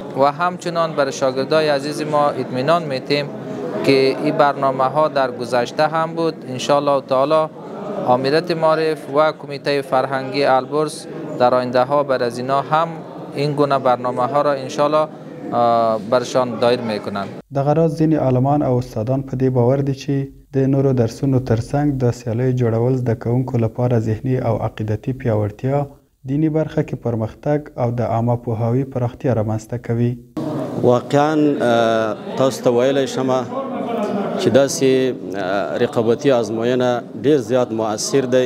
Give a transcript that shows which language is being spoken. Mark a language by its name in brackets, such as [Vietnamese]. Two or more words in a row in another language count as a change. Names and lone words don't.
[Persian] و همچنان برای شاگردای عزیز ما اطمینان میتیم که این برنامه ها در گذشته هم بود. [Arabic] انشالله تعالی [Persian] آمیرت معرف و کمیته فرهنگی البرز در آینده ها بر از اینا هم این گونه برنامه ها را [Arabic] انشالله [Persian] برشان دایر میکنند. [Pashto] دغه راز ځینې عالمان او استادان په دې باور دي چې د نورو درسونو ترڅنګ د سیالیو جوړول زده کوونکو لپاره ذهني او عقیدتي پیاوړتیا، دینی برخه کې پرمختګ او د عامه پوهاوي پراختیا رامنځته کوي. واقعا تاسو ته ویلی شمه چې داسې رقابتي ازموینه ډېر زیات مؤثر دی.